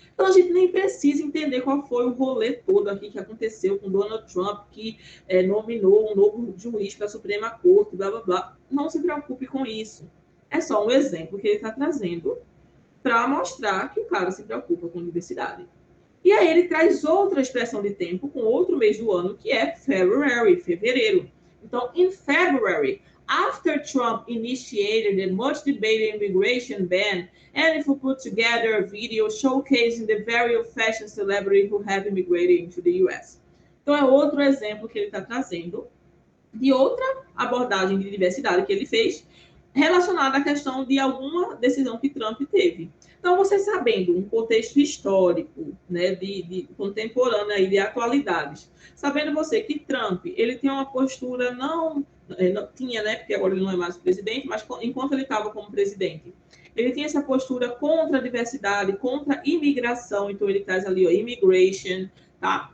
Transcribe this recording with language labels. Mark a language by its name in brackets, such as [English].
[Portuguese] Então, a gente nem precisa entender qual foi o rolê todo aqui que aconteceu com Donald Trump, que nominou um novo juiz para a Suprema Corte, blá, blá, blá. Não se preocupe com isso. É só um exemplo que ele está trazendo para mostrar que o cara se preocupa com diversidade. E aí ele traz outra expressão de tempo com outro mês do ano, que é February, fevereiro. Então, [English] in February, after Trump initiated the much debated immigration ban, Enninful put together a video showcasing the very old-fashioned celebrities who have immigrated into the US. [Portuguese] Então, é outro exemplo que ele está trazendo de outra abordagem de diversidade que ele fez relacionada à questão de alguma decisão que Trump teve. Então, você sabendo um contexto histórico, né, de contemporâneo aí, de atualidades, sabendo você que Trump, ele tem uma postura não tinha, né, porque agora ele não é mais presidente, mas enquanto ele estava como presidente, ele tinha essa postura contra a diversidade, contra a imigração, então ele traz ali, ó, immigration, tá?